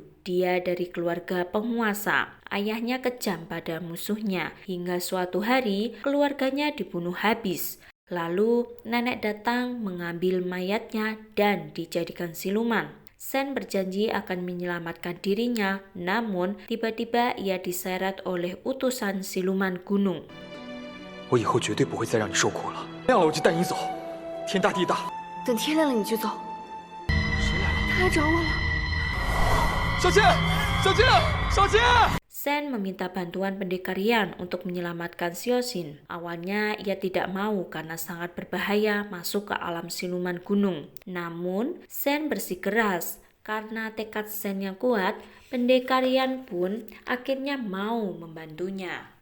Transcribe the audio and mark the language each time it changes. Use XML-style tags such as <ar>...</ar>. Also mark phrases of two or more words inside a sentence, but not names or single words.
<id>Dia dari keluarga penguasa. Ayahnya kejam pada musuhnya, hingga suatu hari keluarganya dibunuh habis. Lalu nenek datang mengambil mayatnya dan dijadikan siluman. Shen berjanji akan menyelamatkan dirinya, namun tiba-tiba ia diseret oleh utusan siluman gunung.</id> <zh>我以后绝对不会再让你受苦了。亮了我就带你走，天大地大。等天亮了你就走。谁来了？他来找我了。小青，小青，小青！</zh> <id>Shen meminta bantuan pendekar Yan untuk menyelamatkan Xiaoxin. Awalnya ia tidak mau karena sangat berbahaya masuk ke alam siluman gunung. Namun Shen bersikeras. Karena tekad Shen yang kuat, pendekar Yan pun akhirnya mau membantunya.</id>